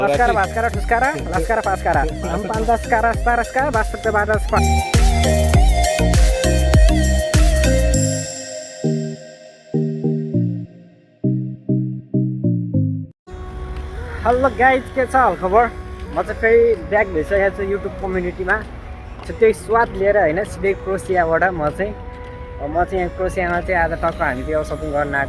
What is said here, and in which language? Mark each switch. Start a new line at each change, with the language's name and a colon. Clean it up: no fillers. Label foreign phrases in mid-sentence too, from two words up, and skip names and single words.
English: Laskara, Baskara, Tuskara, Laskara, Paskara. Pantaskara, Staraskara, Baskara, Baskara. hello guys,
Nepali: के छ हाल खबर? म चाहिँ फेरि ब्याक भइसकेको छु युट्युब कम्युनिटीमा छुट्टै स्वाद लिएर होइन, सिधै क्रोसियाबाट म चाहिँ यहाँ क्रोसियामा चाहिँ आज टक्क हामी चाहिँ सपिङ गर्न आएको।